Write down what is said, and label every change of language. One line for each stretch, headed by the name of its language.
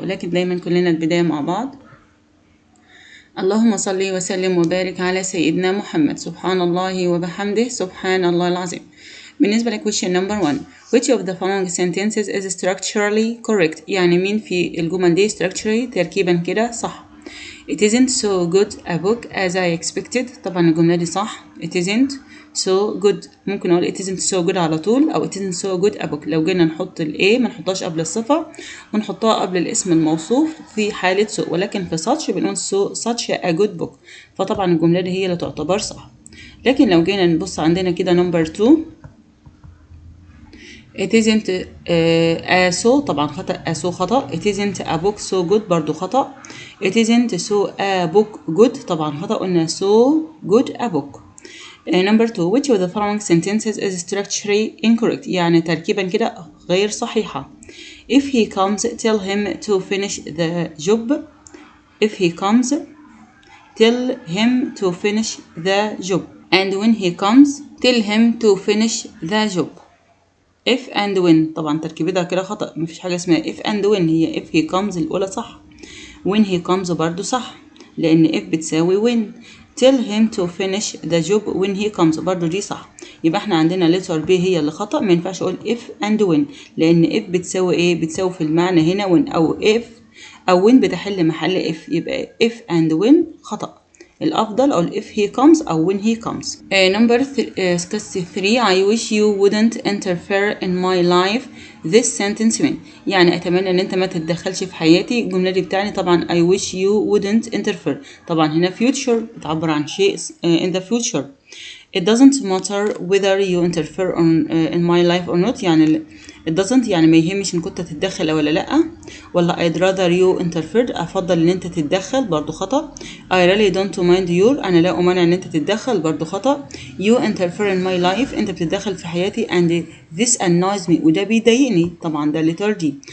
Arabic: ولكن دايما كلنا البداية مع بعض. اللهم صل وسلم وبارك على سيدنا محمد. سبحان الله وبحمده، سبحان الله العظيم. بالنسبة ل
English: question number 1، which of the following sentences is structurally correct؟
Arabic: يعني مين في الجمل دي
English: structurally
Arabic: تركيبا كده صح؟
English: It isn't so good a book as I expected.
Arabic: طبعا الجملة دي صح.
English: It isn't so good،
Arabic: ممكن اقول
English: it isn't so good
Arabic: على طول، او
English: it isn't so good a book.
Arabic: لو جينا نحط ال A ما نحطهاش قبل الصفة، ونحطها قبل الاسم الموصوف في حالة so، ولكن في such بنقول
English: such a good book.
Arabic: فطبعا الجملة دي هي اللي تعتبر صح. لكن لو جينا نبص عندنا كده
English: number 2، it isn't a so،
Arabic: طبعا خطأ.
English: a so خطأ. it isn't a book so good
Arabic: برضو خطأ.
English: it isn't so a book good
Arabic: طبعا خطأ. قلنا
English: so good a book. number 2، which of the following sentences is structurally incorrect؟
Arabic: يعني تركيبا كده غير صحيحة.
English: if he comes tell him to finish the job. if he comes tell him to finish the job. and when he comes tell him to finish the job. if and when
Arabic: طبعا تركيبتها كده خطأ، مفيش حاجة اسمها if and when. هي
English: if he comes
Arabic: الأولى صح،
English: when he comes
Arabic: برضو صح، لأن if بتساوي when.
English: tell him to finish the job when he comes
Arabic: برضو دي صح. يبقى احنا عندنا
English: letter B
Arabic: هي اللي خطأ. ما ينفعش اقول
English: if and when،
Arabic: لأن if بتساوي ايه؟ بتساوي في المعنى هنا when أو if أو when بتحل محل if. يبقى
English: if and when
Arabic: خطأ. الأفضل أقول
English: if he comes أو when he comes. number 3، I wish you wouldn't interfere in my life. this sentence mean،
Arabic: يعني أتمنى إن أنت ما تتدخلش في حياتي. الجملة دي بتاعني طبعا
English: I wish you wouldn't interfere.
Arabic: طبعا هنا future بتعبر عن شيء
English: in the future. it doesn't matter whether you interfere in my life or not.
Arabic: يعني
English: it doesn't
Arabic: يعني ما يهمش إن كنت تتدخل ولا لأ. ولا
English: I'd rather you interfered،
Arabic: أفضل إن أنت تتدخل برضو خطأ.
English: I really don't mind your،
Arabic: أنا لا أمانع إن أنت تتدخل برضو خطأ.
English: you interfere in my life،
Arabic: أنت بتتدخل في حياتي.
English: and this annoys me،
Arabic: وده بيضايقني. طبعا ده
English: letter D.